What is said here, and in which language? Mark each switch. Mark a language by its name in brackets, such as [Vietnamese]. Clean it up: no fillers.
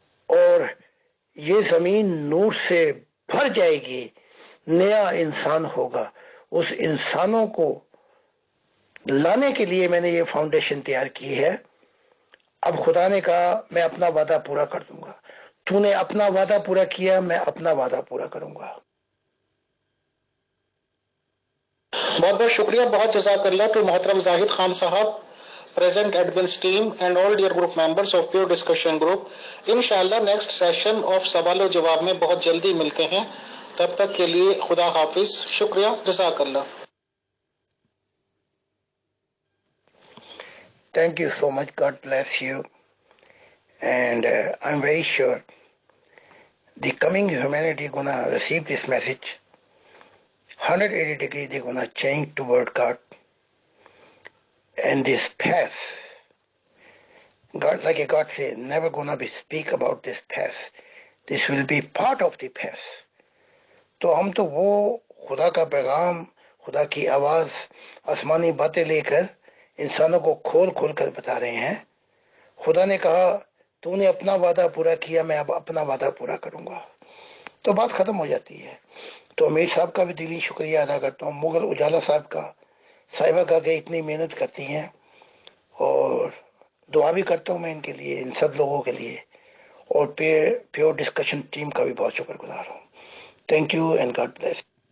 [Urdu] اور یہ زمین نور سے بھر جائے گی، نیا انسان ہوگا. اس انسانوں کو لانے کے لیے میں نے یہ فاؤنڈیشن تیار کی ہے. اب خدا نے کہا میں اپنا وعدہ پورا کر دوں گا. تو نے اپنا وعدہ پورا کیا، میں اپنا وعدہ پورا کروں گا. بہت بہت شکریہ، بہت جزاک اللہ ٹو محترم زاہد خان صاحب، [English] present admins team and all dear group members of pure discussion group. [Urdu] انشاءاللہ نیکسٹ سیشن آف سوال و جواب میں بہت جلدی ملتے ہیں. تب تک کے لیے خدا حافظ. شکریہ، جزاک اللہ. [English] Thank you so much. God bless you. And I'm very sure the coming humanity gonna receive this message. 180 degrees they're gonna change toward God. And this past, God, like God said, never gonna be speak about this past. This will be part of the past. [Urdu] تو ہم تو وہ خدا کا پیغام، خدا کی آواز، آسمانی باتیں لے کر انسانوں کو کھول کھول کر بتا رہے ہیں. خدا نے کہا تو نے اپنا وعدہ پورا کیا، میں اب اپنا وعدہ پورا کروں گا. تو بات ختم ہو جاتی ہے. تو امیر صاحب کا بھی دلی شکریہ ادا کرتا ہوں، مغل اجالا صاحب کا، صاحبہ کا کہ اتنی محنت کرتی ہیں، اور دعا بھی کرتا ہوں میں ان کے لیے، ان سب لوگوں کے لیے، اور پیور ڈسکشن ٹیم کا بھی بہت شکر گزار ہوں. [English] Thank you and God bless.